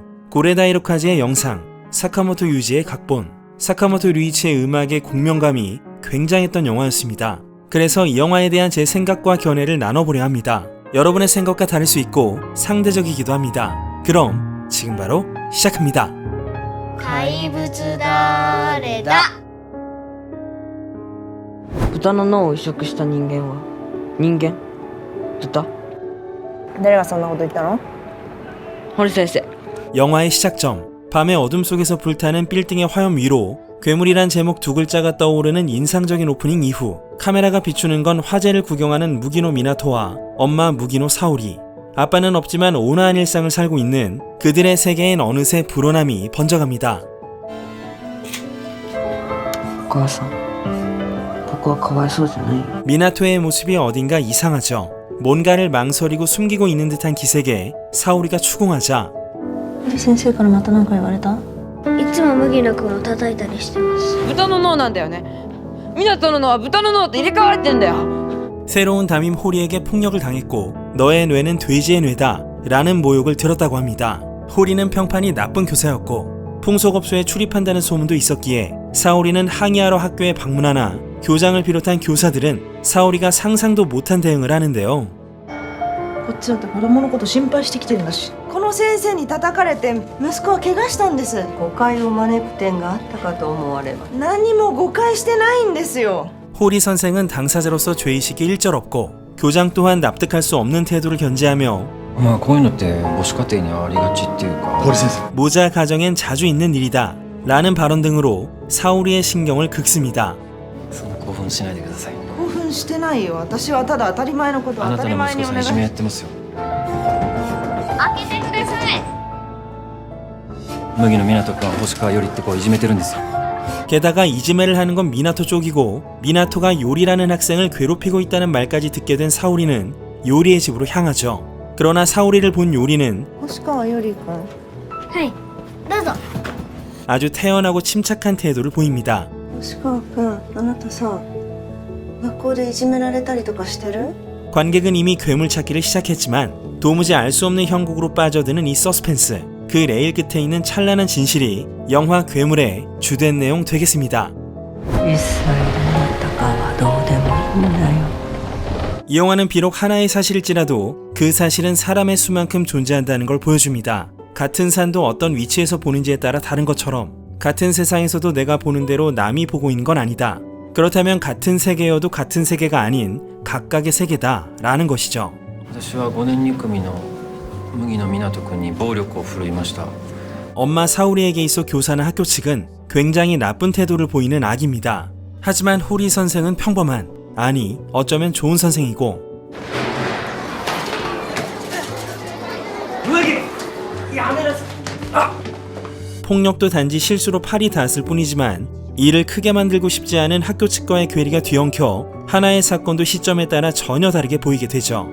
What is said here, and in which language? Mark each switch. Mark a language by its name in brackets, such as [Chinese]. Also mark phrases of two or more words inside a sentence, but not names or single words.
[Korean] 고레다이로카즈의 영상, 사카모토 유지의 각본, 사카모토 류이치의 음악의 공명감이 굉장했던 영화였습니다. 그래서 이 영화에 대한 제 생각과 견해를 나눠보려 합니다. 여러분의 생각과 다를 수 있고 상대적이기도 합니다. 그럼 지금 바로 시작합니다. [Japanese] 怪物だれだ豚の脳を移植した人間は人間豚誰がそんなこと言ったの？堀先生 [Korean] 영화의 시작점, 밤의 어둠 속에서 불타는 빌딩의 화염 위로 괴물이란 제목 두 글자가 떠오르는 인상적인 오프닝 이후 카메라가 비추는 건 화재를 구경하는 무기노 미나토와 엄마 무기노 사오리. 아빠는 없지만 온화한 일상을 살고 있는 그들의 세계엔 어느새 불온함이 번져갑니다. [Japanese] お母さん僕はかわいそうじゃないよ [Korean] 미나토의 모습이 어딘가 이상하죠. 뭔가를 망설이고 숨기고 있는 듯한 기색에 사오리가 추궁하자 [Japanese] 先生からまた何か言われた？いつも麦野くんを叩いたりしてます。豚の脳なんだよね湊の脳は豚の脳と入れ替われてんだよ [Korean] 새로운 담임 호리에게 폭력을 당했고 너의 뇌는 돼지의 뇌다 라는 모욕을 들었다고 합니다. 호리는 평판이 나쁜 교사였고 풍속업소에 출입한다는 소문도 있었기에 사오리는 항의하러 학교에 방문하나 교장을 비롯한 교사들은 사오리가 상상도 못한 대응을 하는데요. [Japanese] こっちだって子供のこと心配してきてるんだし。この先生に叩かれて息子は怪我したんです。誤解を招く点があったかと思われます。何も誤解してないんですよ。 [Korean] 호리 선생은 당사자로서 죄의식이 일절 없고 교장 또한 납득할 수 없는 태도를 견지하며 [Japanese] まあこういうのって母子家庭にありがちっていうか [Korean] 모자 가정엔 자주 있는 일이다 라는 발언 등으로 사오리의 신경을 긁습니다. [Japanese] そんな興奮しないでください興奮してないよ。私はただ当たり前のことを当あなたのたり前にお願い息子さんいじめやってますよ開けてください。麦野湊君は星川よりって子をいじめてるんですよ [Korean] 게다가 이지매를 하는 건 미나토 쪽이고 미나토가 요리라는 학생을 괴롭히고 있다는 말까지 듣게 된 사오리는 요리의 집으로 향하죠. 그러나 사오리를 본 요리는 [Japanese] 星川より君。はい、どうぞ。 [Korean] 아주 태연하고 침착한 태도를 보입니다. [Japanese] 星川君、あなたさ、学校でいじめられたりとかしてる？ [Korean] 관객은 이미 괴물 찾기를 시작했지만 도무지 알 수 없는 형국으로 빠져드는 이 서스펜스, 그 레일 끝에 있는 찬란한 진실이 영화 괴물의 주된 내용 되겠습니다. [Japanese] 1 歳でなったかはどうでもいいんだよ [Korean] 이 영화는 비록 하나의 사실일지라도 그 사실은 사람의 수만큼 존재한다는 걸 보여줍니다. 같은 산도 어떤 위치에서 보는지에 따라 다른 것처럼 같은 세상에서도 내가 보는 대로 남이 보고 있는 건 아니다. 그렇다면 같은 세계여도 같은 세계가 아닌 각각의 세계다 라는 것이죠. [Japanese] 私は5年2組の麦野湊君に暴力を振るいました [Korean] 엄마 사오리에게 있어 교사나 학교 측은 굉장히 나쁜 태도를 보이는 악입니다. 하지만 호리 선생은 평범한, 아니 어쩌면 좋은 선생이고 폭력도 단지 실수로 팔이 닿았을 뿐이지만 이를 크게 만들고 싶지 않은 학교 측과의 괴리가 뒤엉켜 하나의 사건도 시점에 따라 전혀 다르게 보이게 되죠.